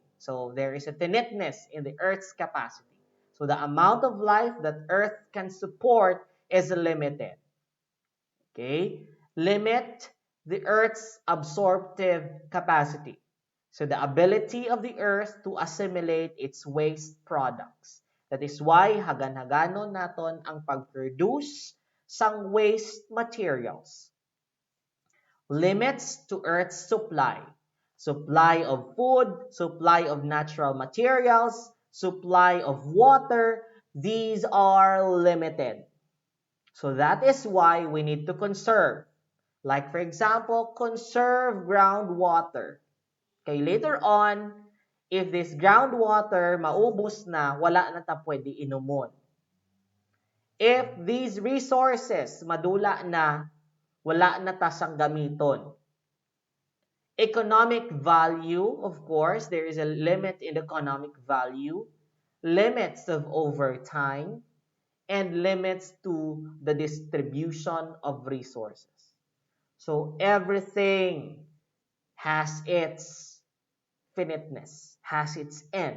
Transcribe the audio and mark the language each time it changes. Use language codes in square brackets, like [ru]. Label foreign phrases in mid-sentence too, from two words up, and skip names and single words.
[en] So there is a finiteness in the Earth's capacity. So the amount of life that Earth can support is limited. Okay? Limit the Earth's absorptive capacity. So the ability of the Earth to assimilate its waste products. That is why [hil] hagan-haganon naton ang pag-produce sang [en] waste materials. Limits to Earth's supply. Supply of food, supply of natural materials, supply of water, these are limited. So that is why we need to conserve. Like for example, conserve groundwater. [hil] Okay, [en] later on, if this groundwater [hil] maubos na, wala na ta pwede inumon. [en] If these resources [hil] madula na, wala na ta sang gamiton. [en] Economic value, of course, there is a limit in economic value, limits of overtime, and limits to the distribution of resources. So everything has its finiteness, has its end.